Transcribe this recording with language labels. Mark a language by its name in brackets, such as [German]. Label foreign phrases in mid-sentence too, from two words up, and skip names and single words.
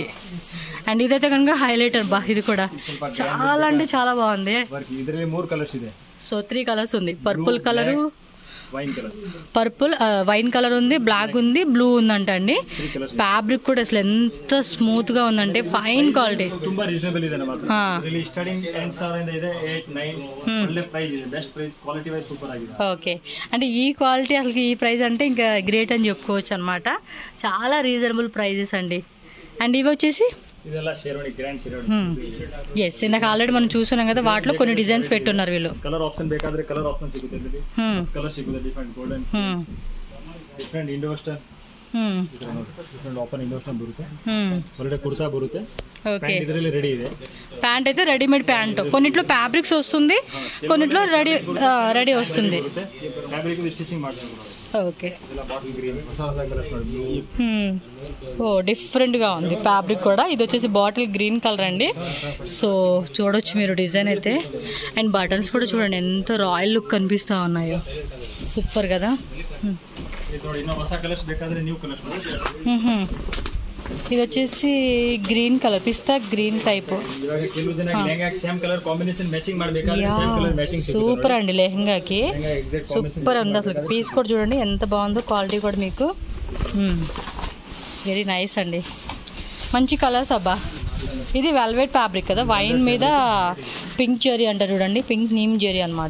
[Telugu] అండ్ ఇదైతే కనుక హైలైటర్ బా, ఇది కూడా చాలా అంటే చాలా బాగుంది. సో 3 కలర్స్ ఉంది, [English] purple color, wine color, purple, wine color ఉంది, బ్లాక్ ఉంది, బ్లూ ఉందంట అండి. [Telugu] ఫ్యాబ్రిక్ కూడా అసలు ఎంత స్మూత్ గా ఉందంటే [English] fine quality, [Kannada] ತುಂಬಾ రీజనబుల్ ಇದೆ ನಮ್ಮ ರಿಲಿ ಸ್ಟಾರ್ಟಿಂಗ್ 8000 ಇದೆ, 8 9 ಒಳ್ಳೆ ಪ್ರೈಸ್ ಇದೆ, [English] best price, quality wise super [Kannada] ఆಗಿದೆ. [Telugu] ఓకే, అంటే ఈ క్వాలిటీ అసలు ఈ ప్రైస్ అంటే ఇంకా గ్రేట్ అని చెప్పుకోవచ్చు అనమాట. చాలా [English] reasonable prices [Telugu] అండి. అండ్ ఇవి వచ్చేసి [Kannada] ಇದೆಲ್ಲ ಶೇರ್ವಾಣಿ, ಗ್ರ್ಯಾಂಡ್ ಶೇರ್ವಾಣಿ. [Telugu] ఎస్, ఇందాక ఆల్రెడీ మనం చూస్తున్నాం కదా, వాటిలో కొన్ని డిజైన్స్ పెట్టున్నారు వీళ్ళు. [English] color option [Kannada] ಬೇಕಾದ್ರೆ [English] color option [Kannada] ಸಿಗುತ್ತೆ ಇಲ್ಲಿ, కలర్ ಸಿಗುತ್ತೆ, [English] different golden, different Indo western, different open Indo western [Kannada] ಬರುತ್ತೆ, ಒಳ್ಳೆ ಕುರ್ತಾ ಬರುತ್ತೆ. [Telugu] ఓకే, [Kannada] ಇದರಲ್ಲಿ ರೆಡಿ ಇದೆ. [Telugu] ప్యాంట్ అయితే [English] readymade pant, [Telugu] కొన్నిట్లో ఫ్యాబ్రిక్స్ వస్తుంది, కొన్నిట్లో రెడీ వస్తుంది. [English] fabric stitching [Kannada] ಮಾಡ್ತಾರೆ. [Telugu] ఓకే, [Kannada] ಇದೆಲ್ಲ [English] bottle green, [Kannada] ಹೊಸ ಹೊಸ ಕಲರ್ಸ್ ನೋಡಿ, ಬ್ಲೂ. [Telugu] ఓ డిఫరెంట్ గా ఉంది ఫ్యాబ్రిక్ కూడా. ఇది వచ్చేసి [English] bottle green color [Telugu] అండి. సో చూడొచ్చు మీరు డిజైన్ అయితే. అండ్ బటన్స్ కూడా చూడండి ఎంత [English] royal look [Telugu] కనిపిస్తా ఉన్నాయో, సూపర్ కదా. [Kannada] ఇది ನೋಡಿ, ಇನ್ನೂ ಹೊಸ ಕಲರ್ಸ್ ಬೇಕಾದ್ರೆ [English] new colors. [Telugu] ఇది వచ్చేసి [English] green color, pista green type. [Kannada] ಇವಾಗ ಕೆಲವು ಜನ ಲೆಹಂಗಾಕ್ಕೆ [English] same color combination matching [Kannada] ಮಾಡಬೇಕಾದ್ರೆ [English] same color matching [Telugu] సూపర్ అండి. లెహంగాకి సూపర్ ఉంది అసలు. పీస్ కూడా చూడండి ఎంత బాగుందో, క్వాలిటీ కూడా మీకు [English] very nice [Telugu] అండి. మంచి కలర్స్ అబ్బా. ఇది [English] velvet fabric [Telugu] కదా, వైన్ మీద పింక్ జెరీ అంటారు చూడండి, పింక్ నీమ్ జెరీ అనమాట.